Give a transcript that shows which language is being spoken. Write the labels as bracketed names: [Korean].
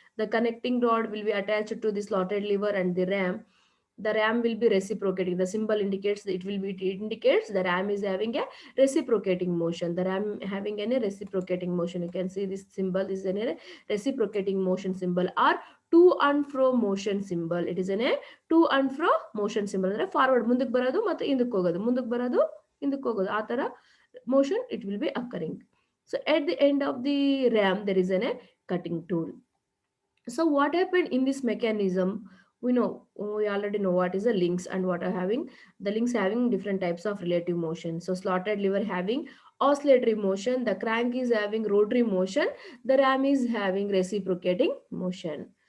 [English] The connecting rod will be attached to the slotted lever and the ram. The ram will be reciprocating. The symbol indicates, it indicates the ram is having a reciprocating motion. The ram having a reciprocating motion. You can see this symbol, this is a reciprocating motion symbol or to and fro motion symbol. It is a to and fro motion symbol, [Kannada] ಅಂದ್ರೆ forward ಮುಂದಕ್ಕೆ ಬರೋದು ಮತ್ತು ಹಿಂದಕ್ಕೆ ಹೋಗೋದು, ಮುಂದಕ್ಕೆ ಬರೋದು ಹಿಂದಕ್ಕೆ ಹೋಗೋದು, ಆ ತರ [English] motion it will be occurring. So at the end of the ram there is a cutting tool. So what happened in this mechanism, we already know what is the links and what are having the links having different types of relative motion. So slotted lever having oscillatory motion, the crank is having rotary motion, the ram is having reciprocating motion.